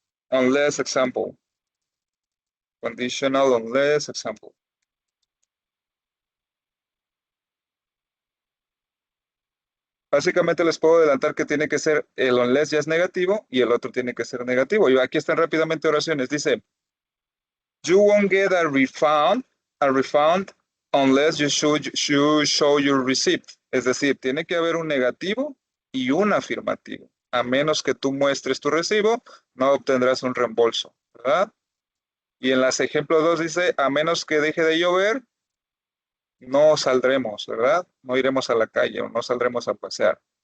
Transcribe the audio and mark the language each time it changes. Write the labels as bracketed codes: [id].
[en] Unless example. Conditional unless example. [es] Básicamente les puedo adelantar que tiene que ser el unless ya es negativo y el otro tiene que ser negativo. Y aquí están rápidamente oraciones. Dice, [en] you won't get a refund unless you show your receipt. [es] Es decir, tiene que haber un negativo y un afirmativo. A menos que tú muestres tu recibo, no obtendrás un reembolso, ¿verdad? Y en las ejemplos 2 dice, a menos que deje de llover, no saldremos, ¿verdad? No iremos a la calle o no saldremos a pasear.